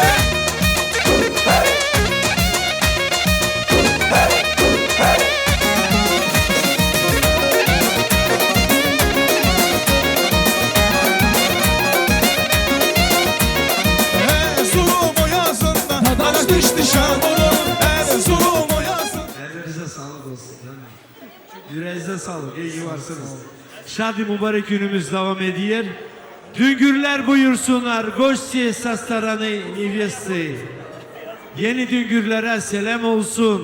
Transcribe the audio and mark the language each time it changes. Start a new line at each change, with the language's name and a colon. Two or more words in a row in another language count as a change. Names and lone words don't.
Turkish: Erzurum o yazında Taş düştü Şanlıurfa'nın Erzurum o yazında Ellerinize sağlık olsun. Yüreğinize sağlık. İyi ki varsınız. Şadi mübarek günümüz devam ediyor. Düngürler buyursunlar.
Russian: Goşçi со стороны невесты.
Turkish: Yeni Düngürlere selam olsun.